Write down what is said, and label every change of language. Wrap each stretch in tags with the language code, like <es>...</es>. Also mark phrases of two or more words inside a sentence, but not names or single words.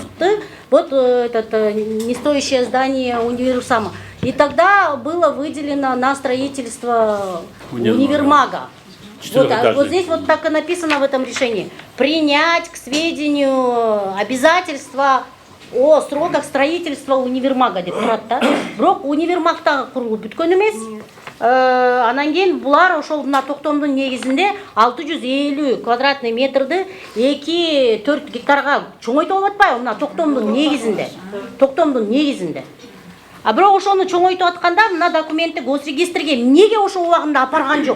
<ru>Вот это не стоящее здание универсама. И тогда было выделено на строительство универмага. Вот здесь вот так и написано в этом решении. Принять к сведению обязательства о сроках строительства универмага</ru> <ky>деп турат да. Бирок универмагтагы курулуп бүткөн эмес. Анан кийин булар ошол мына токтомдун негизинде 650 квадратный метрди 2-4 гектарга чоңойтуп атпайбы мына токтомдун негизинде. А бирок ошону чоңойтуп атканда мына документти госрегистрге эмнеге ошол убагында апарган жок?</ky>